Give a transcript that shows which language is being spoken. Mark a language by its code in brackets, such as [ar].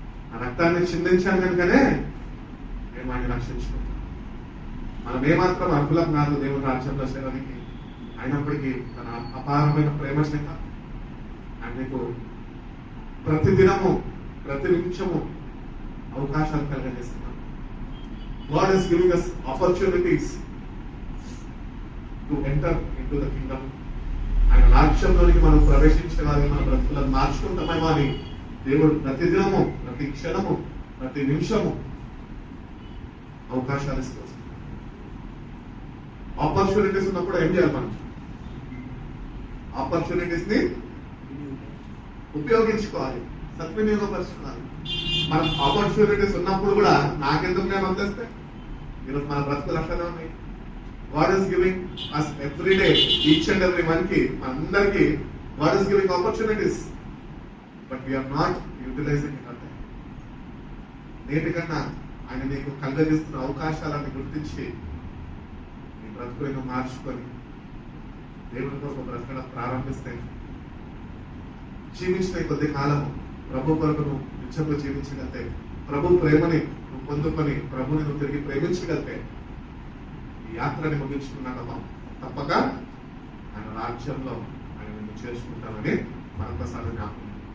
[te] నా రక్తాన్ని చిందించాను కనుకనే నేను వాడిని రక్షించుకుంటాను. మనం ఏమాత్రం అర్హులం కాదు దేవుని రాజ్యంలో చేరడానికి. అయినప్పటికీ తన అపారమైన ప్రేమ చేత ఆయన నీకు ప్రతి దినము ప్రతి నిమిషము అవకాశాలు కలిగజేస్తున్నాం. [en] God is giving us opportunities to enter into the kingdom. [te] ఆయన రాజ్యంలోనికి మనం ప్రవేశించగానే మన బ్రతుకులను మార్చుకుంటామేమో అని దేవుడు ప్రతి దినము, ప్రతి క్షణము, ప్రతి నిమిషము అవకాశాలు ఇస్తూ వస్తున్నాడు. ఆపర్చునిటీస్ ఉన్నప్పుడు ఏం చేయాలి? మనం ఆపర్చునిటీస్ ని ఉపయోగించుకోవాలి, సద్వినియోగపరచుకోవాలి. మన ఆపర్చునిటీస్ ఉన్నప్పుడు కూడా నాకెందుకు నేను వదిలేస్తే ఈరోజు మన బ్రతుకులు అట్లనే ఉన్నాయి. [en] God is giving us every day, each and every one కి, అందరికీ God is giving opportunities, but we are not utilizing it at all. [te] నేటి కన్నా ఆయన నీకు కలుగజేస్తున్న అవకాశాలను గుర్తించి నీ బ్రతుకులను మార్చుకొని దేవుని కొరకు బ్రతకడం ప్రారంభిస్తే జీవించిన కొద్ది కాలము ప్రభు కొరకు నువ్వు నిత్యంగా జీవించగలితే, ప్రభు ప్రేమని నువ్వు పొందుకొని ప్రభుని నువ్వు తిరిగి ప్రేమించగలితే ఈ యాత్రని ముగించుకున్నాక తప్పక ఆయన రాజ్యంలో ఆయన నిన్ను చేర్చుకుంటానని మరొకసారి జ్ఞాపకం.